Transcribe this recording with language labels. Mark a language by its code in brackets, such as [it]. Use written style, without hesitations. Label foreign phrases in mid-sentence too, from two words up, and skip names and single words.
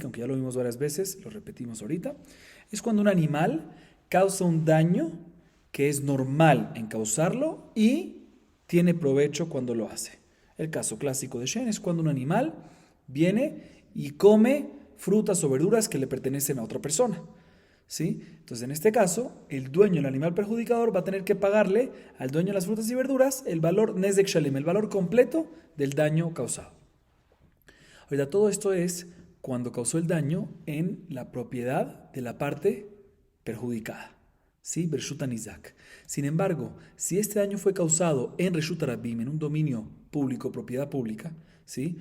[es] Aunque ya lo vimos varias veces, lo repetimos ahorita. Es cuando un animal causa un daño que es normal en causarlo y tiene provecho cuando lo hace. El caso clásico de Shen es cuando un animal viene y come frutas o verduras que le pertenecen a otra persona. ¿Sí? Entonces, en este caso, el dueño del animal perjudicador va a tener que pagarle al dueño de las frutas y verduras el valor [he] נזק שלם, [es] el valor completo del daño causado. Ahorita, todo esto es cuando causó el daño en la propiedad de la parte perjudicada. [he] ¿Sí? ברשות ניזק. [es] Sin embargo, si este daño fue causado en [he] רשות רבים, [es] en un dominio público, propiedad pública, ¿sí?